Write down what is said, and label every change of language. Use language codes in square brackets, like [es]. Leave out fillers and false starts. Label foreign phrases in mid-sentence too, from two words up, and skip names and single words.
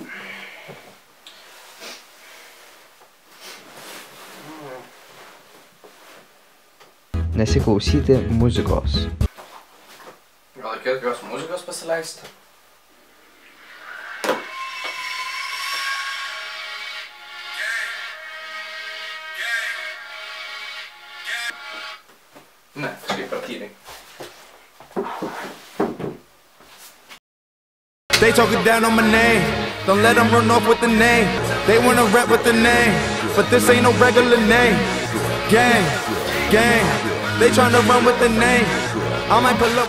[lt] Nesiklausyti muzikos. Gal reikėtų kokios muzikos pasileisti? Ne, kažkaip per tyliai. [en] They talking down on my name, don't let them run off with the name. They wanna rap with the name, but this ain't no regular name. Gang, they tryna run with the name. I might pull up with.